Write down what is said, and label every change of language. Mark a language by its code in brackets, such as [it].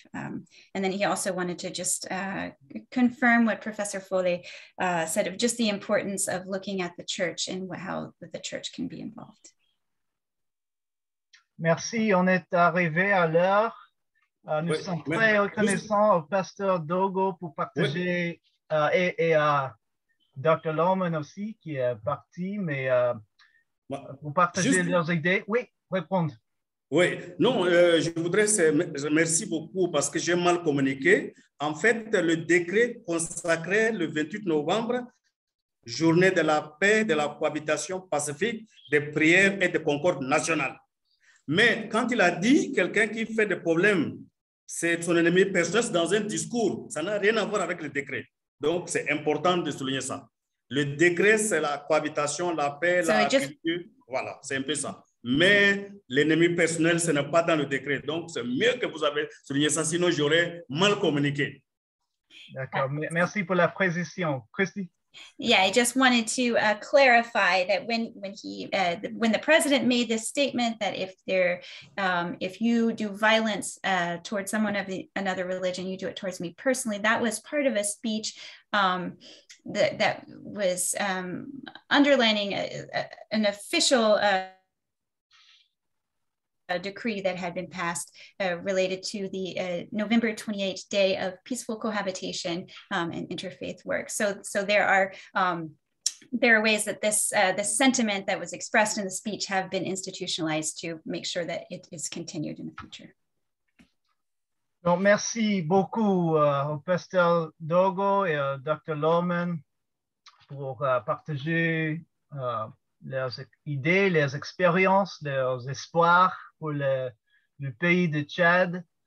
[en] And then he also wanted to just confirm what Professor Follet said of just the importance of looking at the church and how the church can be involved. [fr] Merci, on est arrivé à l'heure. Nous sommes très reconnaissants au pasteur Dogo pour partager et à Dr. Lohman aussi qui est parti, mais pour partager leurs idées. Oui, répondre. Oui, non, je voudrais merci beaucoup parce que j'ai mal communiqué. En fait, le décret consacrait le 28 novembre, journée de la paix, de la cohabitation pacifique, des prières et de concorde nationale. Mais quand il a dit quelqu'un qui fait des problèmes, c'est son ennemi personnel dans un discours, ça n'a rien à voir avec le décret. Donc, c'est important de souligner ça. Le décret, c'est la cohabitation, la paix, la culture. Voilà, c'est un peu ça. Mais l'ennemi personnel, ce n'est pas dans le décret. Donc, c'est mieux que vous avez souligné ça, sinon j'aurais mal communiqué. D'accord, merci pour la précision. Christy? [en] Yeah, I just wanted to clarify that when the president made this statement that if you do violence towards someone of another religion, you do it towards me personally, that was part of a speech that was underlining an official decree that had been passed related to the November 28th day of peaceful cohabitation and interfaith work. So there are ways that this sentiment that was expressed in the speech have been institutionalized to make sure that it is continued in the future. [fr] Donc, merci beaucoup au pasteur Dogo et au Dr. Lohman pour partager leurs idées, leurs expériences, leurs espoirs pour le pays de Tchad.